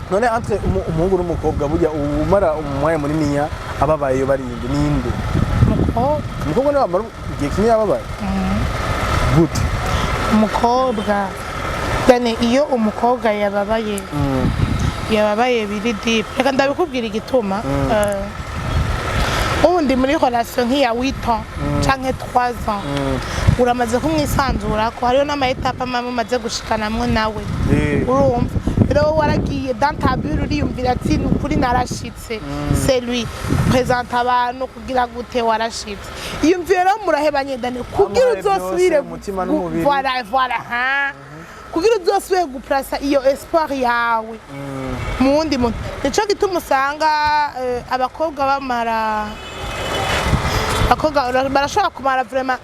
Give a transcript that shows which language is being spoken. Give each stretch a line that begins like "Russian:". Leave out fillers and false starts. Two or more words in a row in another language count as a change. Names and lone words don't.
Rundi: none entre umuhungu n'umukobwa burya umara umwanya munini ababaye barinde ninde umukobwa niwe amara igihe kinini ababaye gute umukobwa dane iyo umukobwa yababaye biri deep reka ndabikubwira igituma ubundi muri relation nk'iya 8 ans canke 3 ans uramaze kumwisanzura ko hariyo n'amaetape amwe maze gushikanamwe nawe urumva rero waragiye
French: dans ta bulle
Rundi: uriyumvira ati nukuri narashitse
French: c'est lui présente
Rundi: abantu kugira gute warashitse iyumvira murahebanye dane kugira uzosubire umutima n'umubiri voilà kugira uzosubire guplasa iyo espoir yawe mundi muntu nico gituma usanga abakobwa barashobora kumara vraiment